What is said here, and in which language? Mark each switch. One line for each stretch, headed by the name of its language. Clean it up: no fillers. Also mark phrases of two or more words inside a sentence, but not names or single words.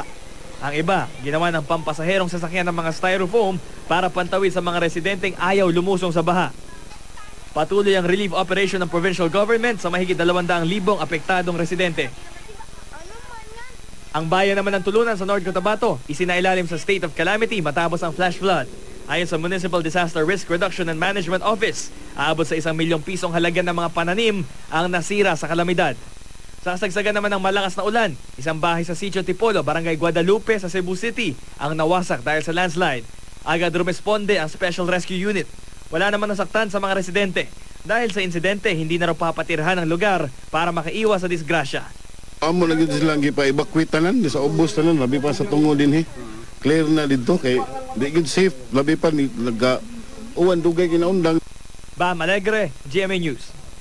Filipino: Ang iba, ginawa ng pampasaherong sasakyan ng mga styrofoam para pantawid sa mga residenteng ayaw lumusong sa baha. Patuloy ang
English: relief operation
Filipino: ng
English: provincial government
Filipino: sa mahigit 200,000 apektadong residente. Ang bayan naman ng Tulunan sa North Cotabato, isinailalim sa
English: state of calamity
Filipino: matapos ang
English: flash flood.
Filipino: Ayon sa Municipal Disaster Risk Reduction and Management Office, aabot sa 1 milyong pisong halaga ng mga pananim ang nasira sa kalamidad. Sa kasagsagan naman ng malakas na ulan, isang bahay sa Sitio Tipolo, Barangay Guadalupe sa Cebu City ang nawasak dahil sa landslide. Agad rumesponde ang Special Rescue Unit. Wala naman nasaktan sa mga residente. Dahil sa insidente, hindi na raw papatirhan ang lugar para makaiwas sa disgrasya.
Hiligaynon: Amo na gid silang gipa-evacuate tanan sa ubos tanan, labi pa sa tungo din Clear na dito kay di gid safe, labi pa ni naga uwan dugay kinaundang. Bam Alegre, GMA News.